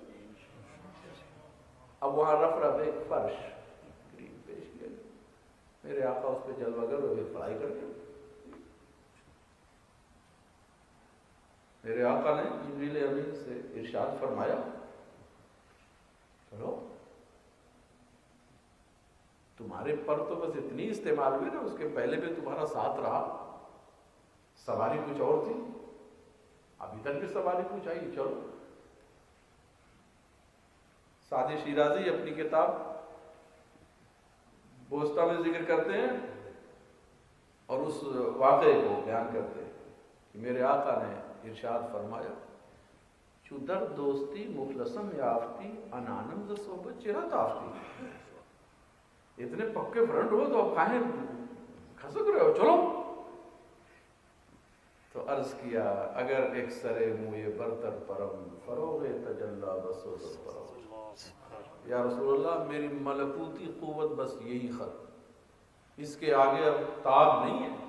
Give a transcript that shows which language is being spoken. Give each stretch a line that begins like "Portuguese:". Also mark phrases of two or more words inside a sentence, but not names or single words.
Urdu: اب وہاں رف ایک فرش گرین پیش کیا، میرے آقا اس پہ جلوہ گر ہوئے فلائی کر کے، میرے آقا نے جبریل امین سے ارشاد فرمایا، چلو تمہارے پر تو بس اتنی استعمال ہوئی نا، اس کے پہلے بھی تمہارا ساتھ رہا، سواری کچھ اور تھی، ابھی تک بھی سواری کچھ آئی، چلو۔ سعدی شیرازی اپنی کتاب بوسطہ میں ذکر کرتے ہیں، اور اس واقعے کو بیان کرتے ہیں کہ میرے آقا نے ارشاد فرمایا
Persian: چو در دوستی مخلصم یافتی انانم ز صحبت چرا تافتی.
Urdu: اتنے پکے فرنڈ ہو تو اب کہیں کھسک رہے ہو، چلو. تو عرض کیا
Persian: اگر ایک سرے موئے برتر پرم فروغ تجلا بسو پرم.
Urdu: یا رسول اللہ میری ملکوتی قوت بس یہی ختم، اس کے آگے اب تاب نہیں ہے.